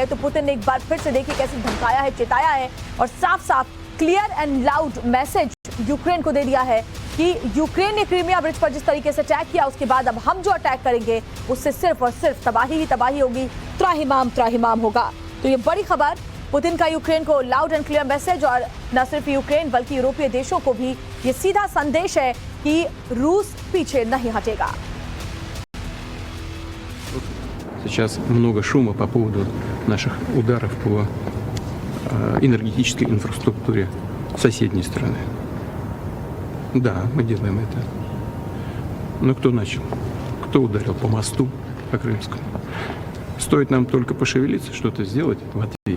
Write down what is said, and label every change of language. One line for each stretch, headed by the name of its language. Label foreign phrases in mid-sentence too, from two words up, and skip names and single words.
Hindi: तो पुतिन ने एक बार फिर से देखिए कैसे धमकाया है, चेताया है और साफ साफ
English: clear and loud message
Hindi: यूक्रेन को दे दिया है कि यूक्रेन ने क्रीमिया ब्रिज पर जिस तरीके से अटैक किया उसके बाद अब हम जो अटैक करेंगे उससे सिर्फ और सिर्फ तबाही ही तबाही होगी, त्राहिमाम होगा। तो ये बड़ी खबर, पुतिन का यूक्रेन को
English: loud and clear message.
Hindi: और न सिर्फ यूक्रेन बल्कि यूरोपीय देशों को भी ये सीधा संदेश है कि रूस पीछे नहीं हटेगा।
Russian: Сейчас много шума по поводу наших ударов по энергетической инфраструктуре соседней страны. Да, мы делаем это. Но кто начал? Кто ударил по мосту, по Крымскому? Стоит нам только пошевелиться, что-то сделать в ответ.